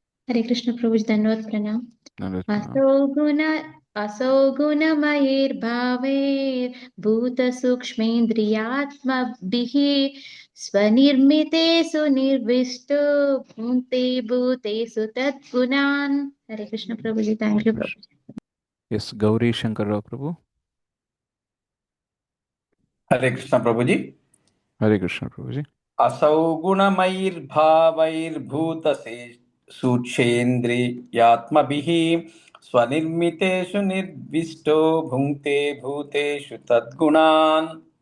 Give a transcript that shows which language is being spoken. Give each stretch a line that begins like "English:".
Hindi: हरे कृष्ण प्रभु जी, धन्यवाद प्रणाम।
Telugu: నరేంద్ర.
Sanskrit: असौ गुणमयैर्भावैर्भूतसूक्ष्मेन्द्रियात्मभिः स्वनिर्मितेषु निर्विष्टो भुङ्क्ते भूतेषु तद्गुणान्।
Hindi: हरे कृष्ण प्रभु जी,
English: thank you
Hindi: Prabhu ji.
Telugu: Yes Gauri Shankarrao ప్రభు.
Hindi: हरे कृष्ण प्रभु जी।
Telugu: హరే కృష్ణ ప్రభుజీ.
Sanskrit: असौ गुणमयैर्भावैर्भूतसे सूक्ष्मेन्द्रियात्मभिः स्वनिर्मितेषु निर्विष्टो भुङ्क्ते भूतेषु तद्गुणान्।